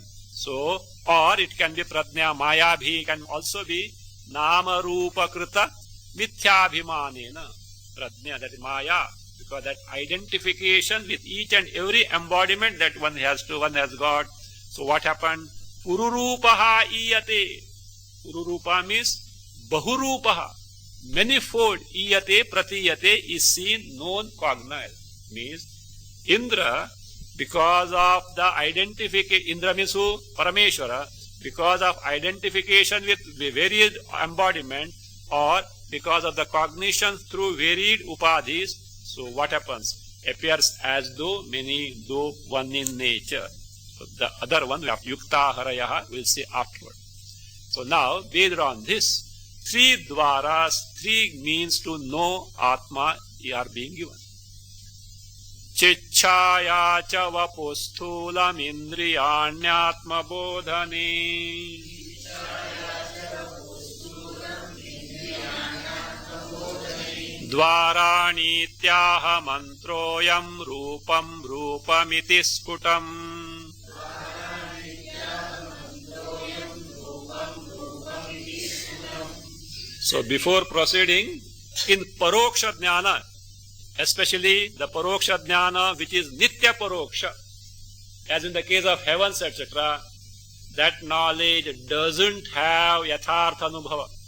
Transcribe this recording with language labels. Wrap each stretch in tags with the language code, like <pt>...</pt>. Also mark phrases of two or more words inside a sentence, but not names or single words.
<en>So, or it can be</en> <sa>प्रज्ञा मायाभिः,</sa> <en>can also be</en> <sa>नाम रूप कृत मिथ्याभिमानेन.</sa> <en>Prajna, that is Maya. Because that identification with each and every embodiment that one has got. So what happened?</en> <sa>पुरुरूपः ईयते.</sa> <en>Pururupa means Bahurupaha. Manifold</en> <sa>ईयते प्रतीयते</sa> <en>is seen, known, cognized. Means Indra, because of the identification, Indra means who? Parameshwara. Because of identification with varied embodiment or because of the cognition through varied upadhis. So what happens? Appears as though many, though one in nature. So the other one, we have</en> <sa>युक्ता हरयः,</sa> <en>we'll see afterward. So now, based on this, 3 dwaras, 3 means to know Atma are being given.</en> <sa>चिच्छाया च वपुस्थूलम् इन्द्रियान्यात्म बोधने. द्वारानित्यः मन्त्रोऽयं रूपं रूपमिति स्फुटम्.</sa> <en>So before proceeding, in</en> <sa>परोक्ष ज्ञान,</sa> <en>especially the</en> <sa>परोक्ष ज्ञान</sa> <en>which is</en> <sa>नित्य परोक्ष,</sa> <en>as in the case of heavens, etc., that knowledge doesn't have</en> <sa>यथार्थ अनुभव.</sa>